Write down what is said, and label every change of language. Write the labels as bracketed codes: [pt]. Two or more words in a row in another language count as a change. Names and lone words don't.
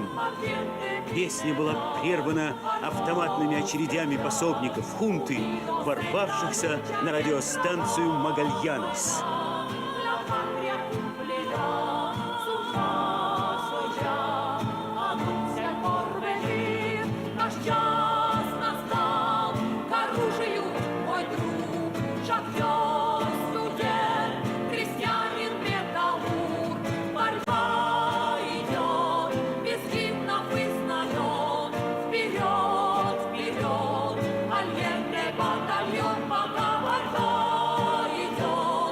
[ru] Песня была прервана автоматными очередями пособников хунты, ворвавшихся на радиостанцию Магальянес. [es] la patria cumplirá su paso ya. Anuncia el porvenir, [ru] наш час настал. К оружию, мой друг, шахтер, студент, крестьянин, металлург. Борьба идет, без гимнов и знамен. Вперед, вперед, альенный батальон, пока борьба идет.